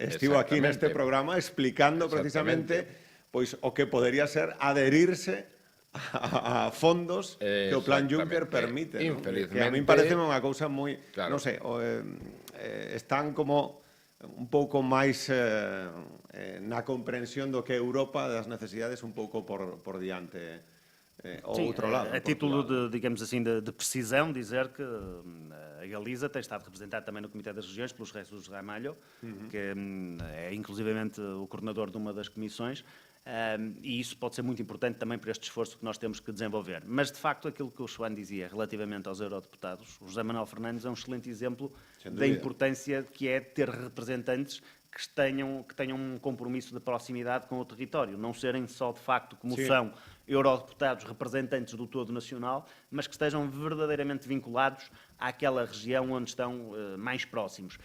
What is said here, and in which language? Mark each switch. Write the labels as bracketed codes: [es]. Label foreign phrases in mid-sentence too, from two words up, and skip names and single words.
[gl] Estivo aquí neste programa explicando precisamente pois o que podería ser adherirse a fondos que o Plan Juncker permite. Infelizmente. Que a mí parece unha cousa moi... Claro. Non sei, están como un pouco máis na comprensión do que Europa das necesidades un pouco por diante ao outro lado. [pt] A título de, digamos assim, de precisão, dizer que a Galiza tem estado representada também no Comitê das Regiões pelos Jesus Ramalho, que é inclusivamente o coordenador de uma das comissões, e isso pode ser muito importante também para este esforço que nós temos que desenvolver. Mas, de facto, aquilo que o João dizia relativamente aos eurodeputados, o José Manuel Fernandes é um excelente exemplo da importância que é ter representantes que tenham um compromisso de proximidade com o território, não serem só, de facto, como são eurodeputados representantes do todo nacional, mas que estejam verdadeiramente vinculados àquela região onde estão mais próximos.